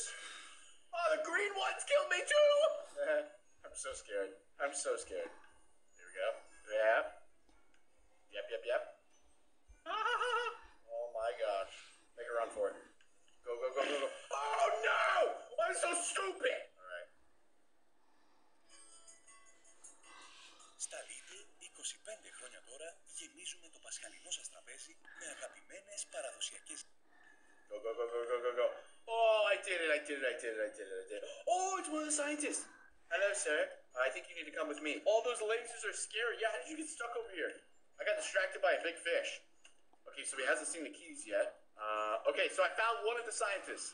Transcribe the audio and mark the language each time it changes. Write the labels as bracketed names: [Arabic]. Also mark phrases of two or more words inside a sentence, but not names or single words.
[English] Oh, the green ones killed me too. I'm so scared. Here we go. Yeah. Yep. Oh my gosh. Make a run for it. Go. Oh no! I'm so stupid! Alright. [Greek] Στα Lidl, 25 χρόνια τώρα, γεμίζουμε το πασχαλινό σας τραπέζι με αγαπημένες παραδοσιακές... [English] Go. Oh, I did it. Oh, it's one of the scientists. Hello, sir. I think you need to come with me. All those lasers are scary. Yeah, how did you get stuck over here? I got distracted by a big fish. Okay, so he hasn't seen the keys yet. Okay, so I found one of the scientists.